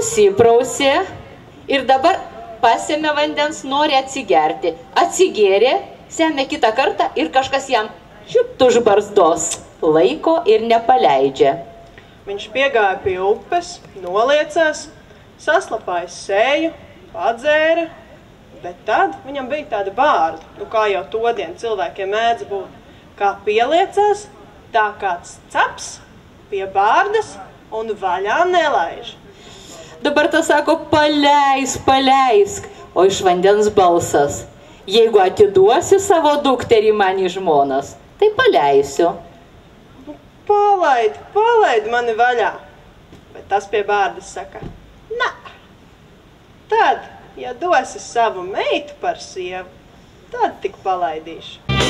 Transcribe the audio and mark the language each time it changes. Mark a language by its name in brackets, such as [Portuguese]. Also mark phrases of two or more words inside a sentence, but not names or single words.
[Lithuanian] nusiprausė ir dabar pasėmė vandens, nori atsigerti. Atsigėrė, semė kitą kartą ir kažkas jam šiupt už barzdos. Laiko ir nepaleidžia. [Latvian] Viņš piegāja pie upes, noliecās, saslapāja seju, padzēra, bet tad viņam bija tāda bārda, kā jau todien cilvēkiem mēdz būt. Kā pieliecās, tā kāds caps pie bārdas un vaļā nelaiž. [Lithuanian] Dabar tas sako, paleisk, o iš vandens balsas. Jeigu atiduosi savo dukterį man į žmonas, tai paleisiu. [Latvian] Palaid mani vaļā. Bet tas pie bārdas saka, nā. Tad, ja dosi savu meitu par sievu, tad tik palaidīšu.